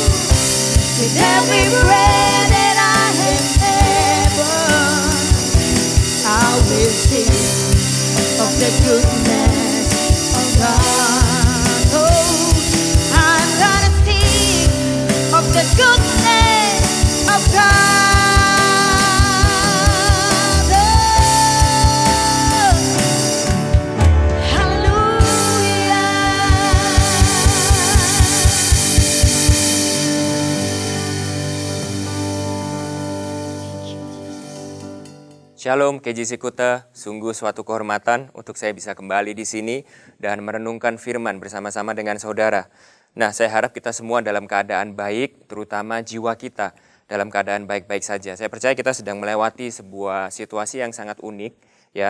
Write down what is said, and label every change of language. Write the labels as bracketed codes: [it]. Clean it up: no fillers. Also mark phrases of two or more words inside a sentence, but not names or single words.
[en] With every breath that I have ever, I will sing of the goodness of God. Oh, I'm gonna sing of the goodness of God. Oh, hallelujah. [id] Shalom KJC Kuta, sungguh suatu kehormatan untuk saya bisa kembali di sini dan merenungkan firman bersama-sama dengan saudara. Nah, saya harap kita semua dalam keadaan baik, terutama jiwa kita dalam keadaan baik-baik saja. Saya percaya kita sedang melewati sebuah situasi yang sangat unik, ya.